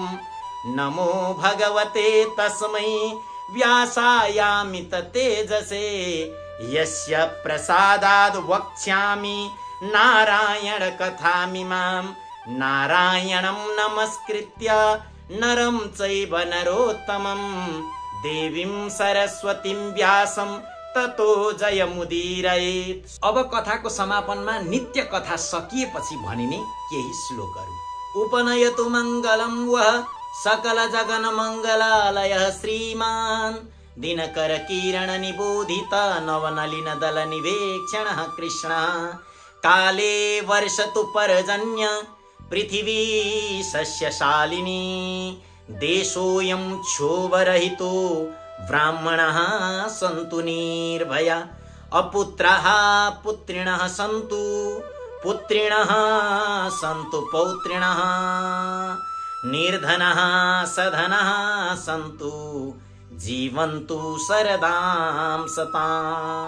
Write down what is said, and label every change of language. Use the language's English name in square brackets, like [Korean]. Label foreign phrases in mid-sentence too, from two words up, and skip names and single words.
[Sanskrit] नमो भगवते तस्मै व्यासायामित तेजसे यस्य प्रसादाद् वक्ष्यामि नारायण कथामिमां। नारायणं नमस्कृत्य नरं चैव नरोत्तमं देवीं सरस्वतीं व्यासं ततो जयमुदीरयेत्। [Nepali] अब कथाको समापनमा नित्य कथा सकिएपछि भनिने केही श्लोकहरू। [Sanskrit] उपनयतु मङ्गलं वः सकल जगन मङ्गलालयः श्रीमान् दिनकर किरण निबोधित नवनलिन दल निवेक्षणः कृष्णः। काले वर्षतु पर्जन्य पृथिवी सस्यशालिनी देशोऽयं क्षोभरहितो ब्राह्मणः सन्तु निर्भया अपुत्रः पुत्रिणः सन्तु पुत्रिणः सन्तु पौत्रिणः निर्धनः सधनः सन्तु जीवन्तु शरदां सताम्।